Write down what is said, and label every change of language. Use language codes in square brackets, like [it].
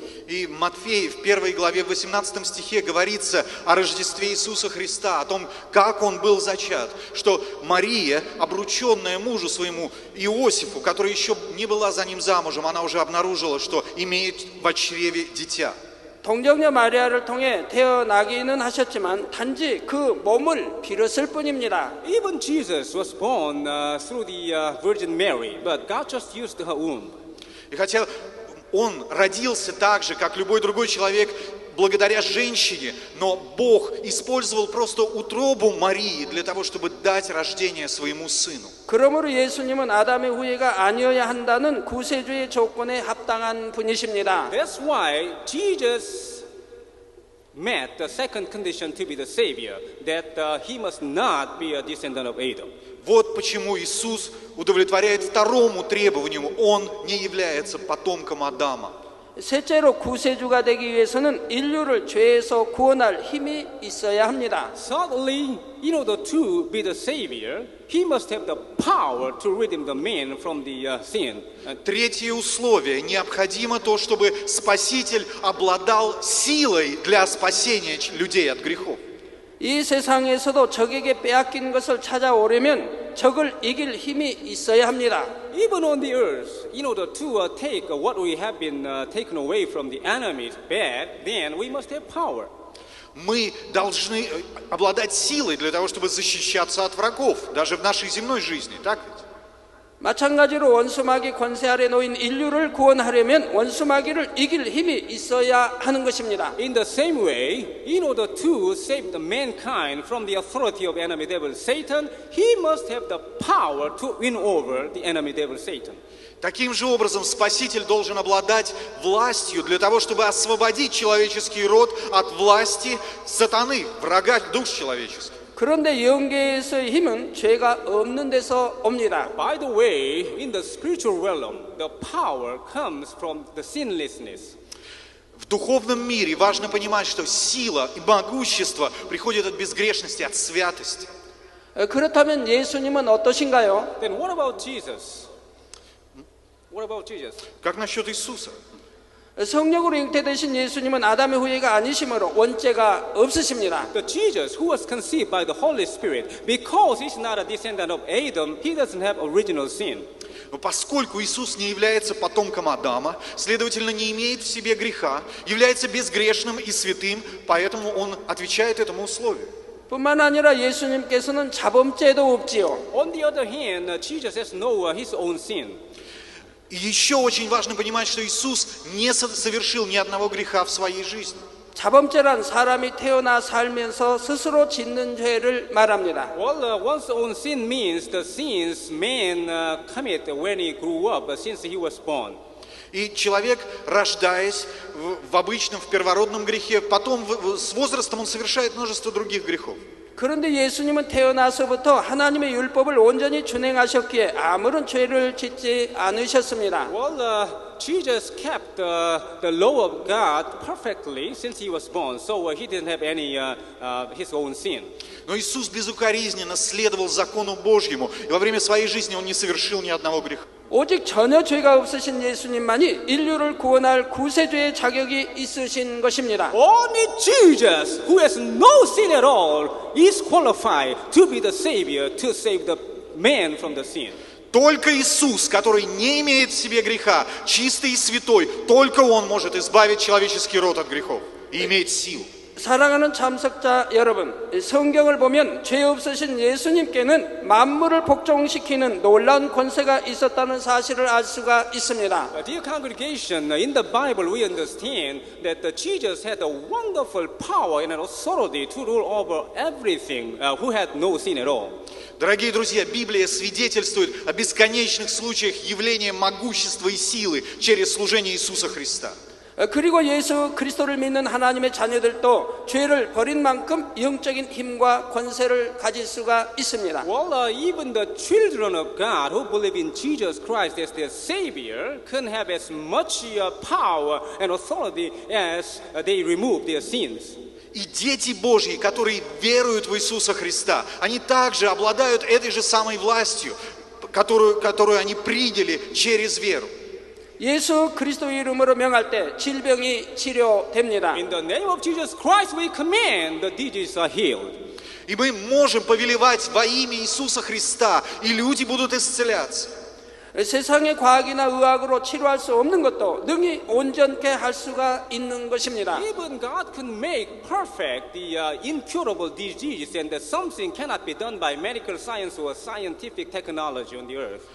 [ru] И Матфея в 1 главе, в 18 стихе говорится о Рождестве Иисуса Христа, о том, как Он был зачат, что Мария, обрученная мужу своему Иосифу, которая еще не была за ним замужем, она уже обнаружила, что имеет в чреве дитя. [ko] 동정녀 마리아를 통해 태어나기는 하셨지만 단지 그 몸을 빌었을 뿐입니다. [en] Even Jesus was born through the Virgin Mary, but God just used her womb. [ru] И хотя Он родился так же, как любой другой человек, благодаря женщине, но Бог использовал просто утробу Марии для того, чтобы дать рождение своему сыну. [ko] 그러므로 예수님은 아담의 후예가 아니어야 한다는 구세주의 조건에 합당한 분이십니다. [en] That's why Jesus met the second condition to be the Savior, that he must not be a descendant of Adam. [ru] Вот почему Иисус удовлетворяет второму требованию. Он не является потомком Адама. [ko] 셋째로 구세주가 되기 위해서는 인류를 죄에서 구원할 힘이 있어야 합니다. [en] Thirdly, in order to be the Savior, he must have the power to redeem the man from the sin. [ru] Третье условие. Необходимо то, чтобы Спаситель обладал силой для спасения людей от грехов. [ko] 이 세상에서도 적에게 빼앗긴 것을 찾아오려면 적을 이길 힘이 있어야 합니다. [en] Even on the earth, in order to take what we have been taken away from the enemy's bad, then we must have power. [ru] Мы должны обладать силой для того, чтобы защищаться от врагов, даже в нашей земной жизни, так ведь? [ko] 마찬가지로 원수마귀 권세 아래 놓인 인류를 구원하려면 원수마귀를 이길 힘이 있어야 하는 것입니다. [en] In the same way, in order to save the mankind from the authority of enemy devil Satan, he must have the power to win over the enemy devil Satan. [ru] Таким же образом, Спаситель должен обладать властью для того, чтобы освободить человеческий род от власти сатаны, врага душ человеческих. [ko] 그런데 영계에서의 힘은 죄가 없는 데서 옵니다. [en] By the way, in the spiritual realm, the power comes from the sinlessness. [ru] В духовном мире важно понимать, что сила и могущество приходят от безгрешности, от святости. [ko] 그렇다면 예수님은 어떠신가요? [en] Then what about Jesus? What about Jesus? [ru] Как насчет Иисуса? [ko] 성령으로 잉태되신 예수님은 아담의 후예가 아니시므로 원죄가 없으십니다. [en] The Jesus who was conceived by the Holy Spirit, because he's not a descendant of Adam, he doesn't have original sin. [ru] Но поскольку Иисус не является потомком Адама, следовательно, не имеет в себе греха, является безгрешным и святым, поэтому Он отвечает этому условию. [ko] 뿐만 아니라 예수님께서는 자범죄도 없지요. [en] On the other hand, Jesus has no his own sin. [ru] И еще очень важно понимать, что Иисус не совершил ни одного греха в своей жизни. [ko] 자범죄란 사람이 태어나 살면서 스스로 짓는 죄를 말합니다. [en] Well, one's own sin means the sins man commit when he grew up, since he was born. [ru] И человек, рождаясь в обычном, в первородном грехе, потом с возрастом он совершает множество других грехов. [ko] 그런데 예수님은 태어나서부터 하나님의 율법을 온전히 준행하셨기에 아무런 죄를 짓지 않으셨습니다. [en] Well, Jesus kept the law of God perfectly since he was born, so he didn't have any his own sin. [ru] Но Иисус безукоризненно следовал закону Божьему, и во время своей жизни Он не совершил ни одного греха. [ko] 오직 전혀 죄가 없으신 예수님만이 인류를 구원할 구세주의 자격이 있으신 것입니다. [en] Only Jesus, who has no sin at all, is qualified to be the Savior, to save the man from the sin. [ru] Только Иисус, который не имеет в себе греха, чистый и святой, только Он может избавить человеческий род от грехов и имеет силу. [ko] 사랑하는 참석자 여러분, 성경을 보면 죄 없으신 예수님께는 만물을 복종시키는 놀라운 권세가 있었다는 사실을 알 수가 있습니다. [en] Dear congregation, in the Bible we understand that Jesus had a wonderful power and an authority to rule over everything who had no sin at all. [ru] Дорогие друзья, Библия свидетельствует о бесконечных случаях явления могущества и силы через служение Иисуса Христа. [ko] 그리고 예수 그리스도를 믿는 하나님의 자녀들도 죄를 버린 만큼 영적인 힘과 권세를 가질 수가 있습니다. [en] Well, even the children of God who believe in Jesus Christ as their Savior can have as much power and authority as they remove their sins. [ru] И дети Божьи, которые веруют в Иисуса Христа, они также обладают этой же самой властью, которую они приняли через веру. [ko] 예수 그리스도 이름으로 명할 때 질병이 치료됩니다. [en] In the name of Jesus Christ we command the diseases are healed. [ru] И мы можем повелевать во имя Иисуса Христа, и люди будут исцеляться. [ko] 세상의 과학이나 의학으로 치료할 수 없는 것도 능히 온전케 할 수가 있는 것입니다. [en] Even God can make perfect the incurable disease, and that something cannot be done by medical science or scientific technology on the earth.